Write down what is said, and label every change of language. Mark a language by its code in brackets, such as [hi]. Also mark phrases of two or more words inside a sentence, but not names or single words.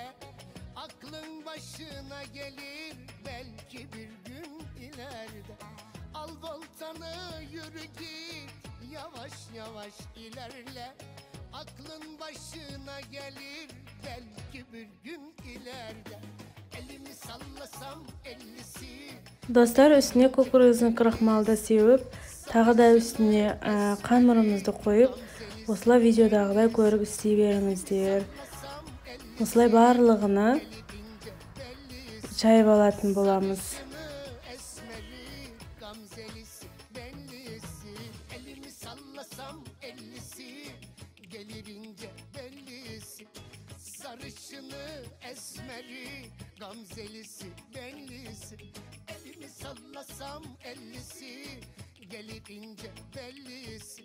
[tr] Aklın başına gelir belki bir gün ileride. Al voltanı yürü git, yavaş yavaş ilerle. Aklın başına gelir belki bir gün ileride. Elimi sallasam ellisi. [kk] Достар, үстіне кукурузный крахмалды сеуіп, тағы да үстіне қамырымызды қойып, осылай видеодағыдай көріп істей беріңіздер. Осылай барлығыны жайып алатын боламыз. [tr] Sarışını, esmeri, gamzelisi, benlisi. Elimi sallasam ellisi, gelir ince bellisi.